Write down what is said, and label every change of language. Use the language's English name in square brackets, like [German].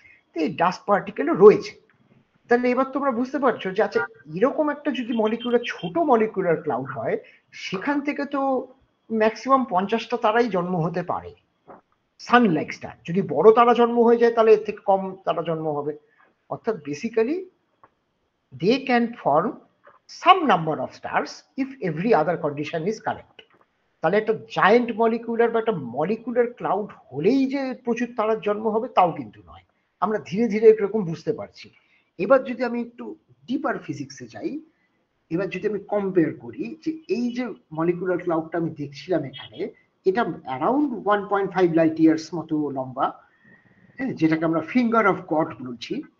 [Bangla] তো এই ডাস্ট পার্টিকেলও রয়েছে। তাহলে এবার তোমরা বুঝতে পারছো যে আচ্ছা, এরকম একটা যদি মলিকুলার, ছোট মলিকুলার ক্লাউড হয়, সেখান থেকে তো ম্যাক্সিমাম 50টা তারাই জন্ম হতে পারে, সান লাইক স্টার। যদি বড় তারা জন্ম হয়ে যায় তাহলে এর থেকে কম তারা জন্ম হবে। অর্থাৎ basically [English] they can form some number of stars if every other condition is correct. [Bangla] তাহলে একটা জায়ান্ট মলিকুলার বা একটা মলিকুলার ক্লাউড হলেই যে প্রচুর তারার জন্ম হবে তাও কিন্তু নয়। আমরা ধীরে ধীরে এরকম বুঝতে পারছি। এবার যদি আমি একটু ডিপার ফিজিক্সে যাই, এবার যদি আমি কম্পেয়ার করি যে এই যে মলিকুলার ক্লাউডটা আমি দেখছিলাম এখানে, এটা অ্যারাউন্ড 1.5 লাইট ইয়ার্স মতো লম্বা, যেটাকে আমরা ফিঙ্গার অফ গড বলছি।